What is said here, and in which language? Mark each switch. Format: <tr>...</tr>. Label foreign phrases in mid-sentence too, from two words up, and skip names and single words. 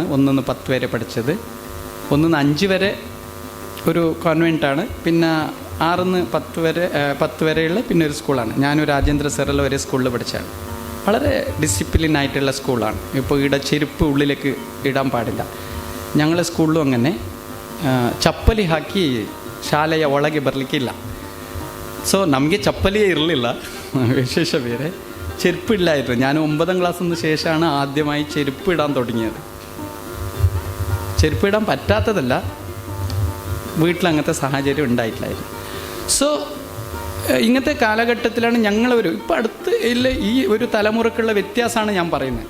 <ml>1 to 10 വരെ പഠിച്ചത്. 1 to 5 വരെ ഒരു കോൺവെൻറ്റാണ്. പിന്നെ 6 to 10 വരെയുള്ള പിന്നെ ഒരു സ്കൂളാണ്. ഞാനൊരു രാജേന്ദ്ര സെറൽ വരെ സ്കൂളിൽ പഠിച്ചാണ്. വളരെ ഡിസിപ്ലിനായിട്ടുള്ള സ്കൂളാണ്. ഇപ്പോൾ ഇവിടെ ചെരുപ്പ് ഉള്ളിലേക്ക് ഇടാൻ പാടില്ല. ഞങ്ങളെ സ്കൂളിലും അങ്ങനെ</ml> <kn>ಚಪ್ಪಲಿ ಹಾಕಿ ಶಾಲೆಯ ಒಳಗೆ ಬರಲಿಕ್ಕಿಲ್ಲ. ಸೊ ನಮಗೆ ಚಪ್ಪಲಿಯೇ ಇರಲಿಲ್ಲ, ವಿಶೇಷ ಬೇರೆ ചെരുപ്പില്ലായിരുന്നു.</kn> <ml>ഞാൻ 9ാം ക്ലാസ്സിന് ശേഷമാണ് ആദ്യമായി ചെരുപ്പ് ഇടാൻ തുടങ്ങിയത്. ചെരുപ്പ് ഇടാൻ പറ്റാത്തതല്ല, വീട്ടിലങ്ങനത്തെ സാഹചര്യം ഉണ്ടായിട്ടില്ലായിരുന്നു. സോ ഇങ്ങനത്തെ കാലഘട്ടത്തിലാണ് ഇപ്പം അടുത്ത് ഇല്ല ഈ ഒരു തലമുറക്കുള്ള വ്യത്യാസമാണ് ഞാൻ പറയുന്നത്.</ml>